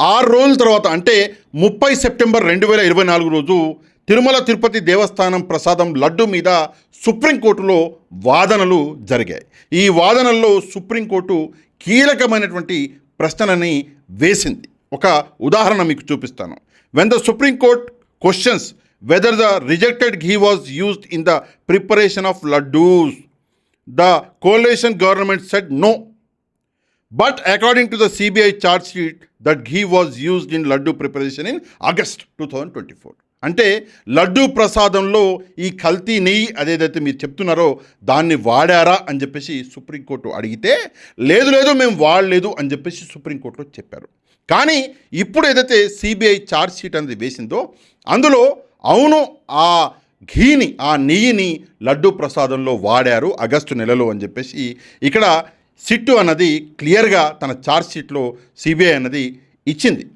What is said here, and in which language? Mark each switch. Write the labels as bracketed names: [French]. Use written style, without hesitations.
[Telugu] 6 రోజుల తర్వాత అంటే 30 సెప్టెంబర్ 2024 రోజు తిరుమల తిరుపతి దేవస్థానం ప్రసాదం లడ్డు మీద సుప్రీంకోర్టులో వాదనలు జరిగాయి. ఈ వాదనల్లో సుప్రీంకోర్టు కీలకమైనటువంటి ప్రశ్నలని వేసింది. ఒక ఉదాహరణ మీకు చూపిస్తాను. [English] When the supreme court questions whether the rejected ghee was used in the preparation of laddus, the coalition government said no. But according to the CBI charge sheet, that ghee was used in laddu preparation in August 2024. [Telugu] అంటే లడ్డూ ప్రసాదంలో ఈ కల్తీ నెయ్యి అదేదైతే మీరు చెప్తున్నారో దాన్ని వాడారా అని చెప్పేసి సుప్రీంకోర్టు అడిగితే లేదు మేము వాడలేదు అని చెప్పేసి సుప్రీంకోర్టులో చెప్పారు. కానీ ఇప్పుడు ఏదైతే సిబిఐ ఛార్జ్ షీట్ అనేది వేసిందో అందులో అవును ఆ ఘీని ఆ నెయ్యిని లడ్డూ ప్రసాదంలో వాడారు ఆగస్టు నెలలో అని చెప్పేసి ఇక్కడ సిట్టు అన్నది క్లియర్గా తన ఛార్జ్ షీట్లో సిబిఐ అన్నది ఇచ్చింది.